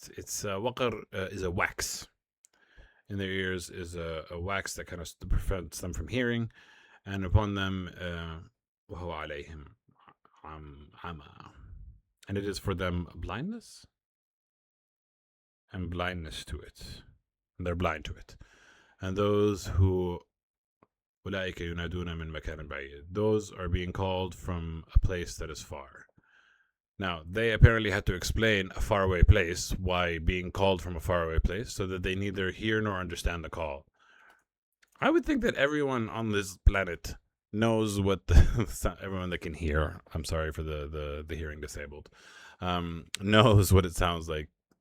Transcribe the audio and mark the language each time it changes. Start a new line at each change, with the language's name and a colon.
English: It's waqar is a wax. In their ears is a wax that kind of prevents them from hearing, and upon them,
Arabic: وَهُوَ عَلَيْهِمْ عَمَى.
English: And it is for them blindness, and blindness to it. And they're blind to it. And those who
Arabic: أُولَٰئِكَ يُنَادُونَ مِن مَكَانٍ بَعِيدٍ.
English: Those are being called from a place that is far. Now, they apparently had to explain a faraway place, why being called from a faraway place, so that they neither hear nor understand the call. I would think that everyone on this planet knows what everyone that can hear, I'm sorry for the hearing disabled, knows what it sounds like.